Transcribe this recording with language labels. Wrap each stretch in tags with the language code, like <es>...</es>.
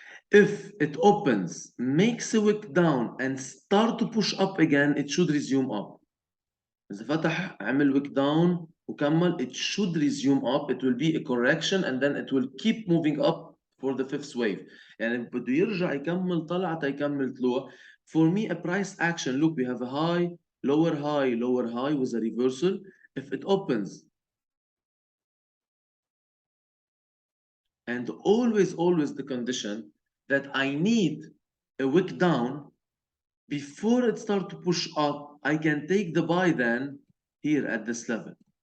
<en>If it opens, makes a wick down and start to push up again, it should resume up.</en> <ar>إذا فتح عمل wick down وكمل,</ar> <en>it should resume up. It will be a correction and then it will keep moving up for the fifth wave.</en> <ar>يعني بده يرجع يكمل طلعة يكمل طلوع.</ar> <en>For me, a price action, look, we have a high, lower high with a reversal. If it opens, and always the condition that I need a wick down before it start to push up, I can take the buy then here at this level.</en>